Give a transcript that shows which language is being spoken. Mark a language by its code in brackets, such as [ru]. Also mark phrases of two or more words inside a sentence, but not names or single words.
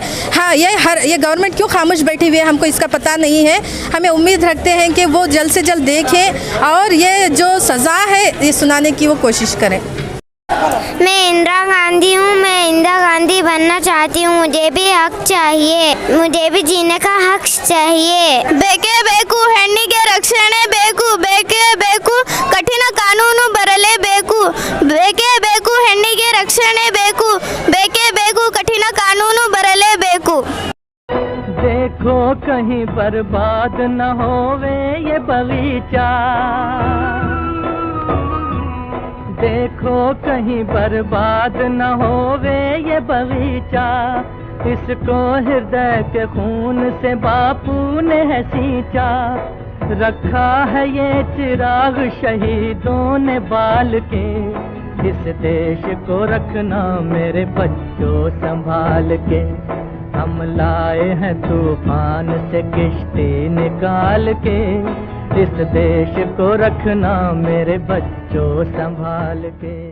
[hi] हाँ, ये गवर्नमेंट क्यों खामोश बैठी हुई है, हमको इसका पता नहीं है। हमें उम्मीद रखते हैं कि वो जल्द से जल्द देखें और ये जो सज़ा है ये सुनाने की वो कोशिश करें। मैं इंदिरा गांधी हूँ। मैं इंदिरा गांधी बनना चाहती हूँ। मुझे भी हक चाहिए। मुझे भी जीने का हक चाहिए। [kn] ಬೇಕೇ ಬೇಕು ಹೆಣ್ಣಿಗೆ ರಕ್ಷಣೆ ಬೇಕು. ಬೇಕೇ ಬೇಕು ಕಠಿಣ ಕಾನೂನು ಬರಲೇಬೇಕು. ಬೇಕೇ ಬೇಕು ಹೆಣ್ಣಿಗೆ ರಕ್ಷಣೆ ಬೇಕು. ಬೇಕೇ ಬೇಕು ಕಠಿಣ ಕಾನೂನು ಬರಲೇಬೇಕು. [hi] देखो कहीं बर्बाद न होवे ये बगीचा, देखो कहीं बर्बाद न होवे ये बगीचा, इसको हृदय के खून से बापू ने है सींचा, रखा है ये चिराग शहीदों ने बाल के, इस देश को रखना मेरे बच्चों संभाल के, हम लाए हैं तूफान से किश्ती निकाल के, इस देश को रखना मेरे बच्चों संभाल के।